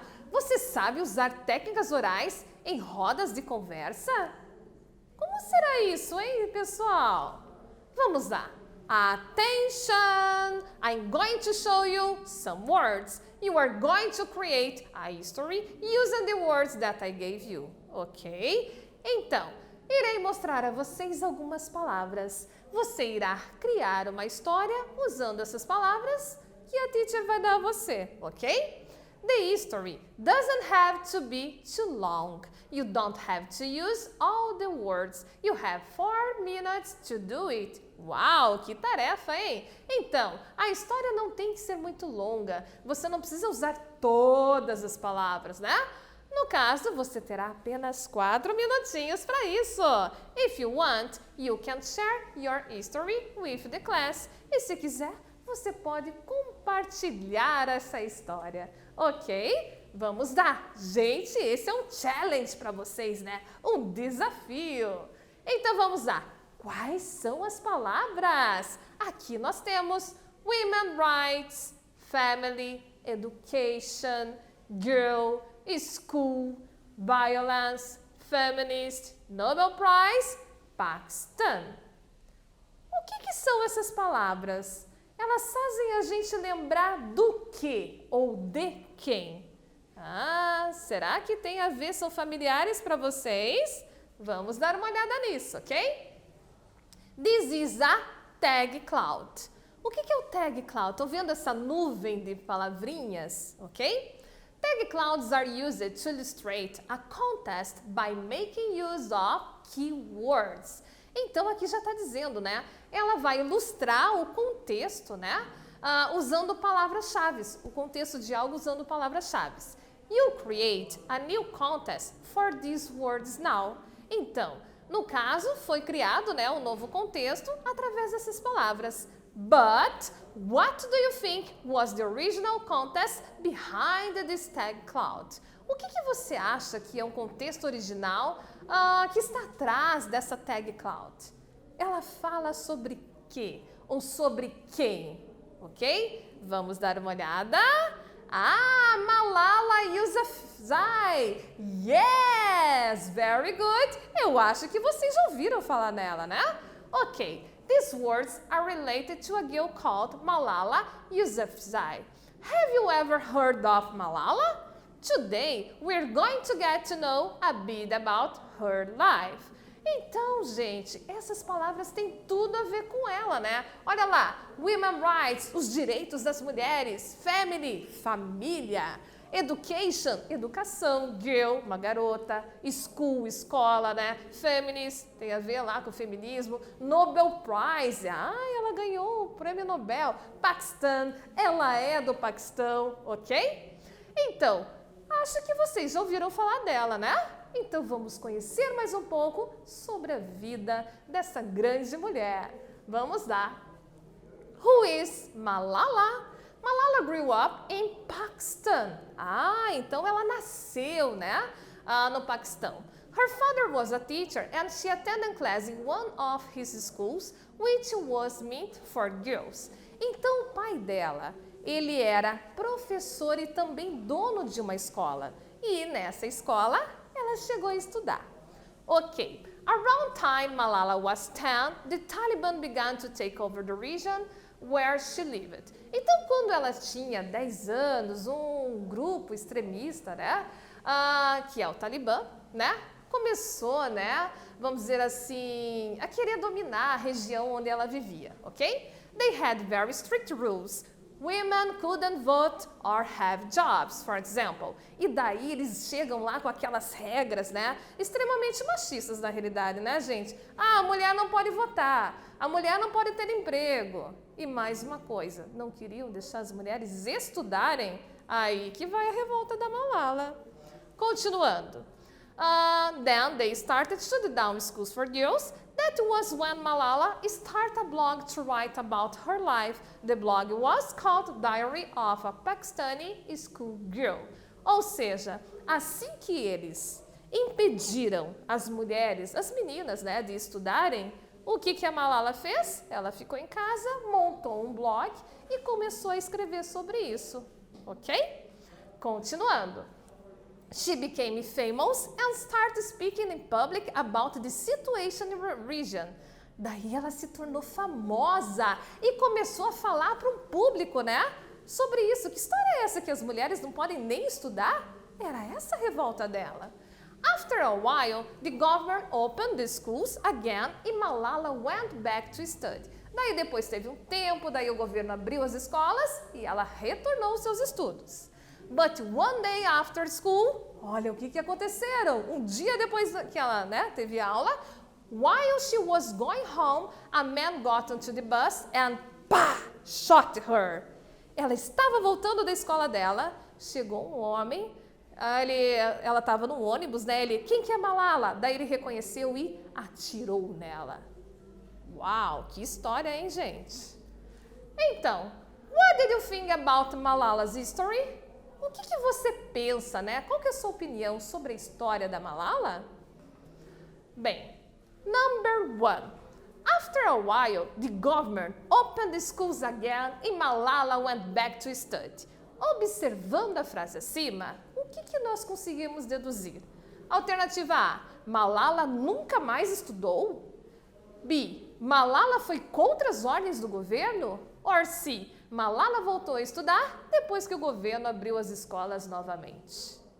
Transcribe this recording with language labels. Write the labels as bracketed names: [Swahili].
[Portuguese] Você sabe usar técnicas orais em rodas de conversa? Como será isso, hein, pessoal? Vamos lá. [English] Attention! I'm going to show you some words. You are going to create a history using the words that I gave you, ok? [Portuguese] Então, irei mostrar a vocês algumas palavras. Você irá criar uma história usando essas palavras que a teacher vai dar a você, ok? [English] The history doesn't have to be too long. You don't have to use all the words. You have 4 minutes to do it. [Portuguese] Uau, que tarefa, hein? Então, a história não tem que ser muito longa. Você não precisa usar todas as palavras, né? No caso, você terá apenas 4 minutinhos para isso. [English] If you want, you can share your history with the class. [Portuguese] E se quiser, você pode compartilhar essa história, ok? Vamos lá! Gente, esse é um challenge para vocês, né? Um desafio. Então vamos lá. Quais são as palavras? Aqui nós temos [English] women rights, family, education, girl, school, violence, feminist, Nobel Prize, [Portuguese] Paquistão. O que são essas palavras? Elas fazem a gente lembrar do que ou de quem? Será que tem a ver? São familiares para vocês? Vamos dar uma olhada nisso, ok? [English] This is a tag cloud. [Portuguese] O que é o tag cloud? Estão vendo essa nuvem de palavrinhas, ok? [English] Tag clouds are used to illustrate a contest by making use of keywords. [Portuguese] Então, aqui já está dizendo, né? Ela vai ilustrar o contexto, né? Usando palavras-chave. O contexto de algo usando palavras-chave. [English] You create a new contest for these words now. [Portuguese] Então, no caso, foi criado, né, um novo contexto através dessas palavras. [English] But, what do you think was the original contest behind this tag cloud? [Portuguese] O que você acha que é um contexto original que está atrás dessa tag cloud? Ela fala sobre quê? Ou sobre quem? Ok? Vamos dar uma olhada. Malala Yousafzai. [English] Yes, very good. [Portuguese] Eu acho que vocês já ouviram falar nela, né? [English] Ok, these words are related to a girl called Malala Yousafzai. Have you ever heard of Malala? Today, we're going to get to know a bit about her life. [Portuguese] Então, gente, essas palavras têm tudo a ver com ela, né? Olha lá, women rights, os direitos das mulheres, family, família, education, educação, girl, uma garota, school, escola, né? Feminist, tem a ver lá com o feminismo, Nobel Prize, ela ganhou o prêmio Nobel, Paquistão, ela é do Paquistão, ok? Então, acho que vocês já ouviram falar dela, né? Então vamos conhecer mais um pouco sobre a vida dessa grande mulher. Vamos lá. [English] Who is Malala? Malala grew up in Pakistan. [Portuguese] Então ela nasceu, né, no Paquistão. [English] Her father was a teacher and she attended class in one of his schools, which was meant for girls. [Portuguese] Então o pai dela, ele era professor e também dono de uma escola. E nessa escola, ela chegou a estudar. [English] Ok, around time Malala was 10, the Taliban began to take over the region where she lived. [Portuguese] Então, quando ela tinha 10 anos, um grupo extremista, né, que é o Talibã, né, começou, né, vamos dizer assim, a querer dominar a região onde ela vivia, ok? [English] They had very strict rules. Women couldn't vote or have jobs, for example. [Portuguese] E daí eles chegam lá com aquelas regras, né? Extremamente machistas na realidade, né, gente? A mulher não pode votar, a mulher não pode ter emprego. E mais uma coisa, não queriam deixar as mulheres estudarem? Aí que vai a revolta da Malala. Continuando. [English] Then they started shutting down schools for girls. That was when Malala started a blog to write about her life. The blog was called Diary of a Pakistani School Girl. [Portuguese] Ou seja, assim que eles impediram as mulheres, as meninas, né, de estudarem, o que a Malala fez? Ela ficou em casa, montou um blog e começou a escrever sobre isso, ok? Continuando. [English] She became famous and started speaking in public about the situation in her region. [Portuguese] Daí ela se tornou famosa e começou a falar para um público, né? Sobre isso. Que história é essa que as mulheres não podem nem estudar? Era essa a revolta dela. [English] After a while, the government opened the schools again e Malala went back to study. [Portuguese] Daí depois teve um tempo, daí o governo abriu as escolas e ela retornou aos seus estudos. [English] But one day after school, [Portuguese] olha o que aconteceram. Um dia depois que ela, né, teve aula, [English] while she was going home, a man got onto the bus and pá, shot her. [Portuguese] Ela estava voltando da escola dela, chegou um homem, ela estava no ônibus, né? Quem que é Malala? Daí ele reconheceu e atirou nela. Uau, que história, hein, gente? [English] Então, what did you think about Malala's history? [Portuguese] O que você pensa, né? Qual que é a sua opinião sobre a história da Malala? [English] Bem, number one. After a while, the government opened the schools again and Malala went back to study. [Portuguese] Observando a frase acima, o que nós conseguimos deduzir? Alternativa A, Malala nunca mais estudou? B, Malala foi contra as ordens do governo? Or C, Malala voltou a estudar depois que o governo abriu as escolas novamente.